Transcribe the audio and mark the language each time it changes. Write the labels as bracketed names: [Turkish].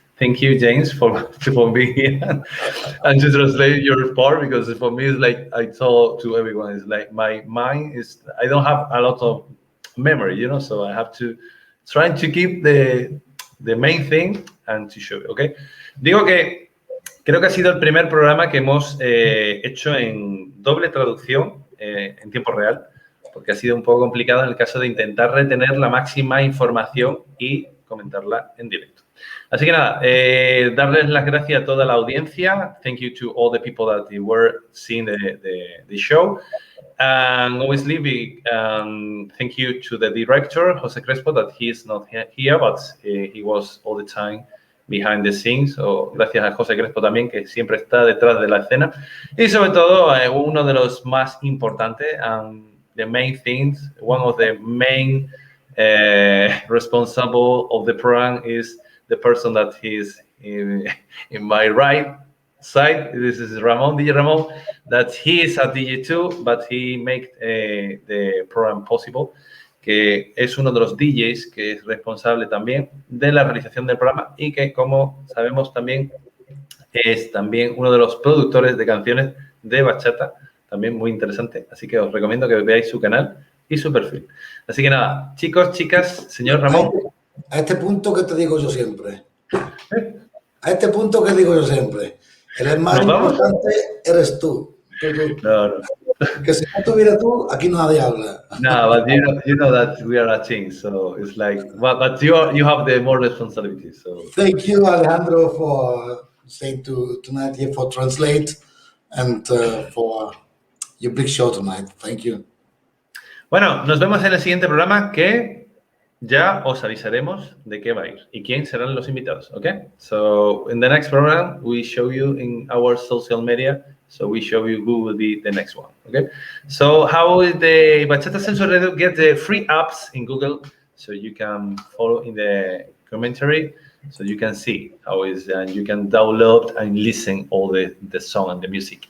[English] Thank you, James, for being here and to translate your part, because for me, it's like I told to everyone, it's like my mind is, I don't have a lot of memory, you know, so I have to try to keep the main thing and to show it, okay? [Spanish] Digo que creo que ha sido el primer programa que hemos hecho en doble traducción en tiempo real, porque ha sido un poco complicado en el caso de intentar retener la máxima información y comentarla en directo. Así que nada, darles las gracias a toda la audiencia. [English] Thank you to all the people that were seeing the show. And obviously, thank you to the director, Jose Crespo, that he is not here, but he was all the time behind the scenes. [Spanish] So, gracias a José Crespo también, que siempre está detrás de la escena. Y sobre todo, uno de los más importantes, [English] the main things, one of the main responsible of the program is the person that is in my right side. This is Ramon, DJ Ramon, that he is a DJ too, but he make the program possible, [Spanish] que es uno de los DJs que es responsable también de la realización del programa y que, como sabemos también, es también uno de los productores de canciones de bachata, también muy interesante. Así que os recomiendo que veáis su canal y su perfil. Así que nada, chicos, chicas, señor Ramón. A este punto que te digo yo siempre. A este punto que digo yo siempre. El más importante eres tú. No. Que si no estuviera tú, aquí nadie habla. [English] No, but you know that we are a team, so it's like, but you have the more responsibility. So thank you, Alejandro, for staying tonight here for translate and for your big show tonight. Thank you. [Spanish] Bueno, nos vemos en el siguiente programa que ya os avisaremos de qué va a ir y quién serán los invitados, okay? [English] So in the next program, we show you in our social media. So we show you who will be the next one, okay? So how will the Bachata Sensual Radio get the free apps in Google? So you can follow in the commentary, so you can see how is, and you can download and listen all the song and the music.